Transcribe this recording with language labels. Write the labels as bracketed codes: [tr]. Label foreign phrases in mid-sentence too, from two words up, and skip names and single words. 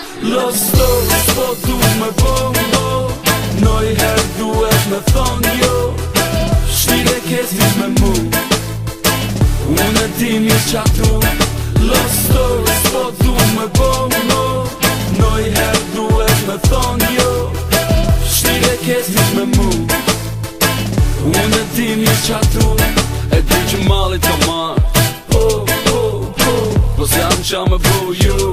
[en] Love stories [sq] po du me bongo, noj her duhet me thon jo. Shtire ketis me mu, unë e din një qatu. [en] Love stories [sq] po du me bongo, noj her duhet me thon jo. Shtire ketis me mu, unë e din një qatu. E di që malit ka marrë, po s'jam qa me bu ju.